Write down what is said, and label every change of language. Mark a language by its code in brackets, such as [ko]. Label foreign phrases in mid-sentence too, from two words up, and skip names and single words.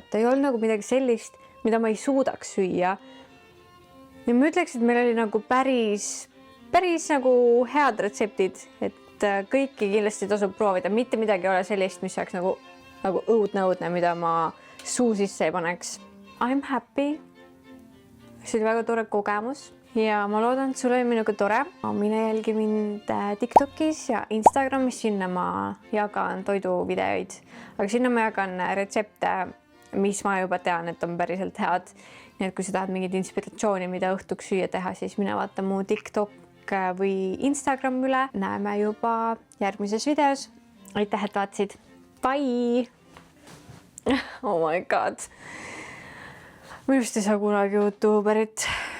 [et] Ta ei olnud nagu midagi sellist, mida ma ei suudaks süüa. Ja ma ütleks, et meil oli nagu päris nagu head retseptid, et kõiki kindlasti tasub proovida. Mitte midagi ei ole sellist, mis oleks nagu õudne, mida ma suu sisse ei paneks. [en] I'm happy. [et] See oli väga tore kogemus ja ma loodan, et sul oli minuga tore. Mine jälgi mind TikTokis ja Instagramis, sinna ma jagan toiduvideoid, aga sinna ma jagan retsepte, mis ma juba tean, et on päriselt head. Nii et kui sa tahad mingit inspiratsiooni, mida õhtuks süüa teha, siis mine vaata mu TikTok või Instagram üle. Näeme juba järgmises videos. Aitäh, et vaatasid. [en] Bye! Oh my god. [et] Minust ei saa kunagi YouTuberit.